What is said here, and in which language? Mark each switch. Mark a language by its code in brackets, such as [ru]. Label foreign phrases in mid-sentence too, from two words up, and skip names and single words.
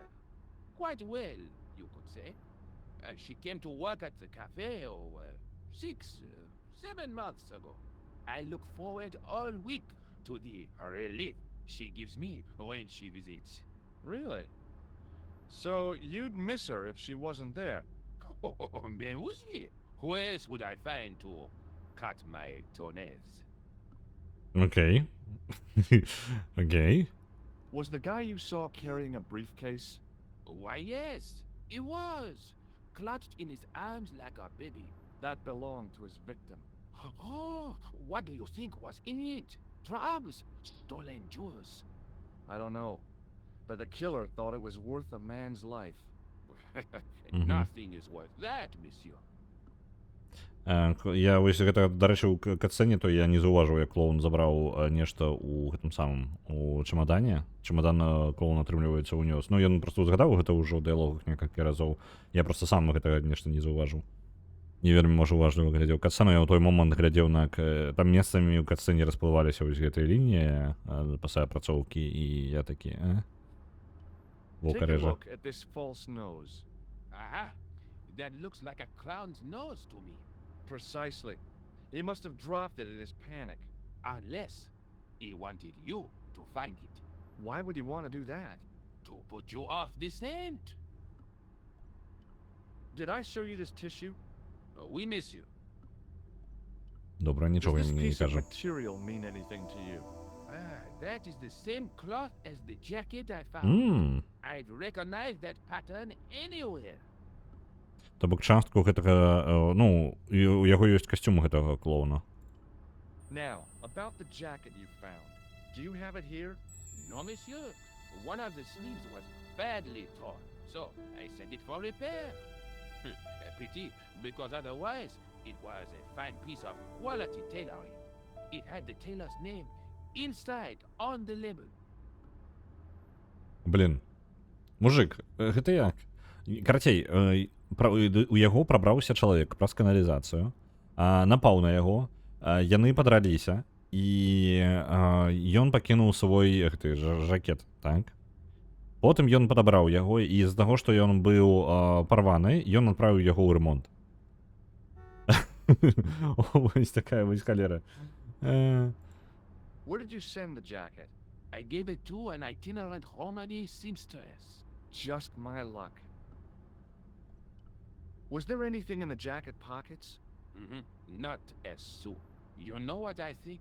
[en] Quite well, you could say. She came to work at the cafe 6, 7 months ago. I look forward all week to the relief she gives me when she visits. Really? So you'd miss her if she wasn't there? Oh, [fr] mais oui. [en] Who else would I find to cut my toenails? [be] Окей. Окей. [en] Was the guy you saw carrying a briefcase? Why, yes, he was. Clutched in his arms like a baby. That belonged to his victim. Oh, what do you think was in it? Drugs, stolen jewels. I don't know. But the killer thought it was worth a man's life. Nothing is worth that, monsieur. [be] Я вось гэта, дарэчы, у катсцэне, то я не заўважыў, як клоун забраў нешта ў гэтым самым у чамадане. Чамадан клоун, атрымліваецца, унёс. Ну, ён проста згадаў гэта ўжо ў дыялогах некалькі разоў. Я проста сам гэтага нешта не заўважыў. Не вельмі, можа, уважліва глядзеў катсцэну. Я ў той момант глядзеў на... Там месцамі ў катсцэне расплываліся вось гэтыя лініі пасля апрацоўкі, і я такі, [en] Take a look at this false nose. Aha, that looks like a clown's nose to me. Precisely. He must have dropped it in his panic. Unless he wanted you to find it. Why would he want to do that? To put you off the scent. Did I show you this tissue? We miss you. [uk] Добре, [en] Does [uk] нічого [en] this [uk] я не [en] piece of [uk] кажу. [en] material mean anything to you? That is the same cloth as the jacket I found. I'd recognize that pattern anywhere. [be] То бок частку гэтага, ну, у яго ёсць касцюм гэтага клоуна. Now, about the jacket you found. Do you have it here? No, monsieur. One of the sleeves was badly torn, so I sent it for repair. A pity, because otherwise it was a fine piece of quality tailoring. It had the tailor's name inside on the label. Блін. Мужик, гэта як? Карацей, у яго прабраўся чалавек праз каналізацыю, напаў на яго, яны падраліся, і ён пакінуў свой гэты жакет, так? Потым ён падабраў яго, і з таго, што ён быў парваны, ён адправіў яго ў ремонт. Вось такая вось халера. [en] Where did you send the jacket? I gave it to an itinerant Romani seamstress. Just my luck. Was there anything in the jacket pockets? Not as soon. You know what I think?